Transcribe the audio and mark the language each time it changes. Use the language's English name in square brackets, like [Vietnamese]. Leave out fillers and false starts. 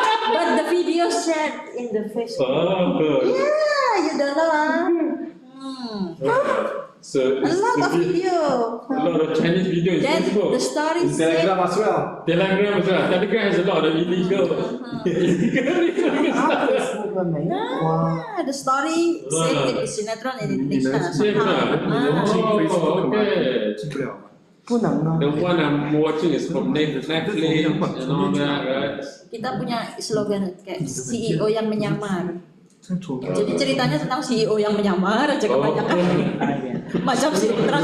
[English] But the videos shared in the Facebook. Oh. Yeah, you don't know, So A lot of video. A lot of Chinese video is Then Facebook. the story said, Telegram as well. Telegram as well. Telegram has a lot of illegal stuff. [Chinese] Facebook 没有啊。 [English] the story said it is sinetron in Indonesia. Same somehow. okay. [Chinese] 进不了吗？不能啊。 [English] The one I'm watching is from Netflix and all that, right? [Indonesian] Kita punya slogan kayak CEO yang menyamar. Jadi ceritanya tentang CEO yang menyamar aja kebanyakan. Macam sinetron